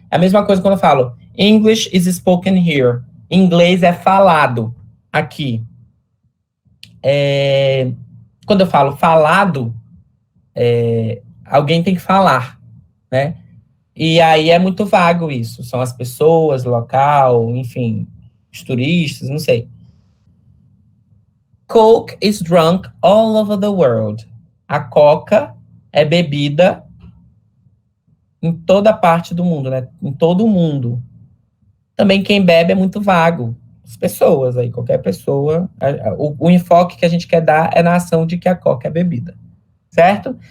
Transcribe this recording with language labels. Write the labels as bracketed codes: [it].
[pt] É a mesma coisa quando eu falo, [en] English is spoken here. [pt] Inglês é falado aqui. Quando eu falo falado, alguém tem que falar, né? E aí é muito vago isso. São as pessoas, local, enfim, os turistas, não sei. [en] Coke is drunk all over the world. [pt] A coca é bebida em toda parte do mundo, né? Em todo o mundo. Também quem bebe é muito vago. As pessoas aí, qualquer pessoa. O enfoque que a gente quer dar é na ação de que a coca é bebida. Certo?